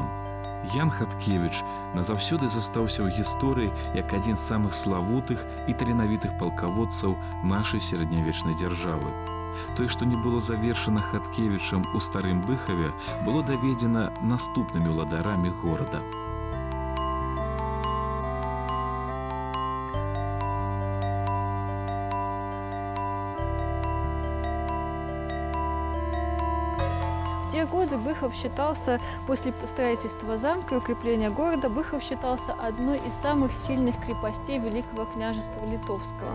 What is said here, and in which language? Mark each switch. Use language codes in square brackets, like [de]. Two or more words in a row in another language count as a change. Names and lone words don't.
[be] Ян Хаткевіч назаўсёды застаўся ў гісторыі як адзін з самых славутых і таленавітых палкаводцаў нашай сярэднявечнай дзяржавы. Тое, што не было завершана Хаткевічам у старым Быхаве, было даведзена наступнымі ўладарамі горада. [ru] В те годы Быхов считался, после строительства замка и укрепления города, Быхов считался одной из самых сильных крепостей Великого княжества Литовского.